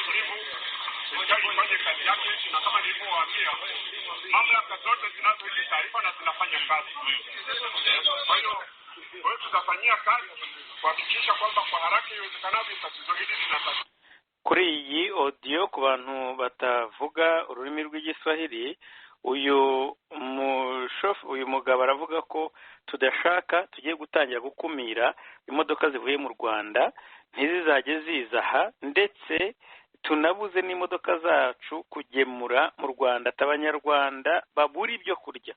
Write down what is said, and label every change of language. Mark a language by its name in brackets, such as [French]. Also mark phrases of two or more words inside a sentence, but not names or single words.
[Swahili] Fanye kazi yake, na kama nilivyowaambia mamlaka zote zinazotoa taarifa na zinafanya kazi. Kwa hiyo tutafanyia kazi kuhakikisha kwamba kwa haraka iwezekanavyo tatizo hili linatatuliwa. [Kinyarwanda] Kuri iyi audio ku bantu batavuga ururimi rw'igiswahili, uyu mugabo aravuga ko tudashaka tugiye gutangira gukumira imodoka zivuye mu Rwanda ntizizajye zizaha, ndetse tunabuze n'imodoka zacu kugemura mu Rwanda, abanyarwanda babura ibyo kurya.